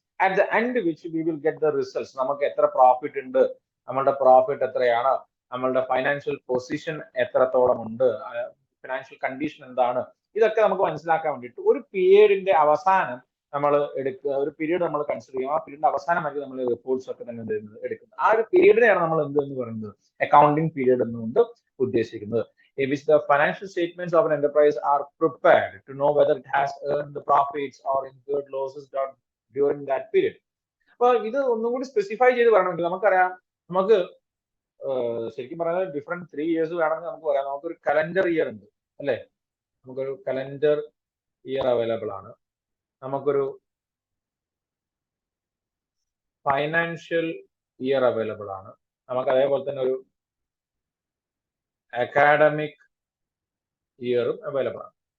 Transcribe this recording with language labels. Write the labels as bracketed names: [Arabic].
[English] At the end which we will get the results. [Malayalam] നമുക്ക് എത്ര profit ഉണ്ട്, നമ്മളുടെ പ്രോഫിറ്റ് എത്രയാണ്, നമ്മളുടെ ഫൈനാൻഷ്യൽ പൊസിഷൻ എത്രത്തോളം ഉണ്ട്, ഫിനാൻഷ്യൽ കണ്ടീഷൻ എന്താണ്, ഇതൊക്കെ നമുക്ക് മനസ്സിലാക്കാൻ വേണ്ടിയിട്ട് ഒരു പീരീഡിന്റെ അവസാനം നമ്മൾ എടുക്കുക, ഒരു പീരീഡ് നമ്മൾ കൺസിഡർ ചെയ്യും. ആ പീരീഡിന്റെ അവസാനമായിരിക്കും നമ്മൾ റിപ്പോർട്ട്സ് ഒക്കെ തന്നെ എടുക്കുന്നത്. ആ ഒരു പീരീഡിനെയാണ് നമ്മൾ എന്ന് പറയുന്നത് അക്കൗണ്ടിങ് പീരീഡ് എന്നുകൊണ്ട് ഉദ്ദേശിക്കുന്നത്. [English] Which the financial statements of an enterprise are prepared to know whether it has earned the profits or incurred losses during that period. [Malayalam] അപ്പൊ ഇത് ഒന്നും കൂടി സ്പെസിഫൈ ചെയ്ത് പറയണമെങ്കിൽ നമുക്കറിയാം, നമുക്ക് ശരിക്കും പറഞ്ഞാൽ ഡിഫറെന്റ് 3 ഇയേഴ്സ് വേണമെങ്കിൽ നമുക്ക് പറയാം. നമുക്കൊരു കലണ്ടർ ഇയർ ഉണ്ട് അല്ലെ, നമുക്കൊരു കലണ്ടർ ഇയർ അവൈലബിൾ ആണ്, നമുക്കൊരു ഫൈനാൻഷ്യൽ ഇയർ അവൈലബിൾ ആണ്, നമുക്ക് അതേപോലെ തന്നെ ഒരു അക്കാഡമിക് ഇയറും അവൈലബിൾ ആണ്.